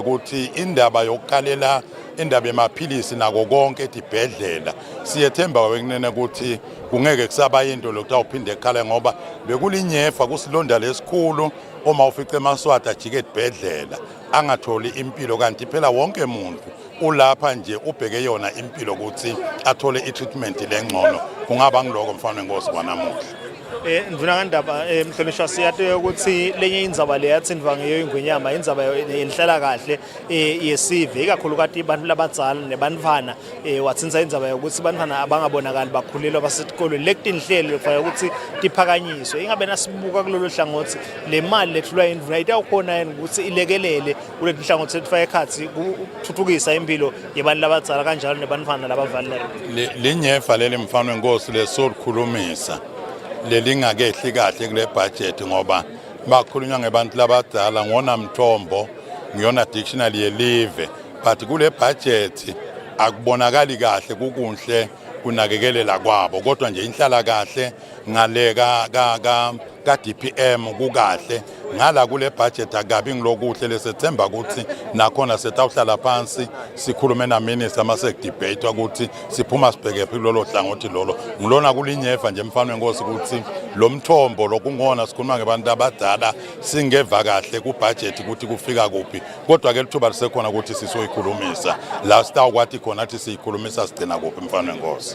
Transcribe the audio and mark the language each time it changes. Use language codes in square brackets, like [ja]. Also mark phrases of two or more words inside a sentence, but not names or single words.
[ss] ukuthi indaba yokukalela indaba emaphilisi nako konke edibhedlela siyethemba wekunene ukuthi kungeke kusaba into lokutawuphinde ekhale ngoba bekulinyefa kusilonda lesikhulu uma ufice emaswati ajike edibhedlela angatholi impilo kanti phela wonke umuntu ulapha nje ubheke yona impilo ukuthi athole i-treatment lengcono kungaba ngiloko mfana wenkosi kwanamuhla ndivuna ngandaba mhlonishwa siyathe ukuthi lenye indzaba le yatsindwa ngeyo ingwenyama indzaba yenhlala kahle yesive ikakhulukati abantu labadzala nebantfana watsinza indzaba yokuthi bantfana abangabonakali bakhulelwa basetikolweni lekutinhlelo kufanele ukuthi tiphakanyiswe ingabe nasibuka kulolu hlangothi le mali lethulwa yindvuna itawukhona yini ukuthi ilekelele kuleli hlangothi letfaka ekhatsi kuthuthukisa impilo yebantu labadzala kanjalo nebantfana labavalelwe linyefa leli mfana wenkosi lesolikhulumisa lelingakehli kahle kule budget ngoba bakhulunywa ngebantu labadala ngona mthombo ngiyona dictionary yelive but kule budget akubonakali kahle kukunhle kunakekelela kwabo kodwa nje inhlala kahle ngale ka DPM kukahle ngala kule budget akabi ngilokuhle lesethemba ukuthi nakhona setawuhlala phansi sikhulume na minister mase debate ukuthi siphuma sibheke philolo hlangothi lolo ngilona kulinyefa nje mfana wenkosi ukuthi lo mthombo lokungona sikhuluma ngebantu abadala singeva kahle ku budget ukuthi kufika kuphi kodwa ke lithuba lisekhona ukuthi sisoyikhulumisa la sitawukwathi khona ukuthi siyikhulumisa sigcina kuphi mfana wenkosi